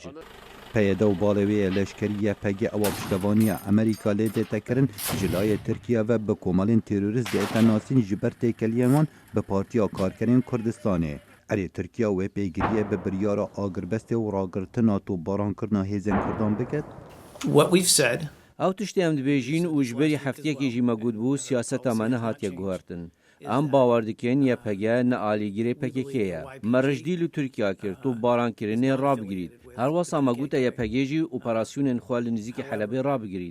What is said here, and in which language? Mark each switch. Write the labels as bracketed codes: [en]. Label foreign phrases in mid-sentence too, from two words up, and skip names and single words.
[ku] Peyeda û balê wê ye leşkerî YPG ewa piştevaniya Amerîka lê dêtekirin ji layê Tirkiye ve bi komalên terorîst dête nasîn ji ber têkeliyên wan bi Partiya Karkerên Kurdistanê. Erê Tirkiye wê pêgiriye bi biryara agrbestê û ragirtina topbarankirina hêzên Kurdan biket? [en] What we've said [ku] Ew tiştê em dibêjin û ji berî heftiyekê jî me gotbû siyaseta me nehatiye guhertin. Em bawer dikin YPG ne alîgirê PKK ye. Me rijdî li Tirkiye kir topbarankirinê rabigirît. Her wasa me gote YPG jî operasyonên xwe li nizîkî Helebê rabigirît.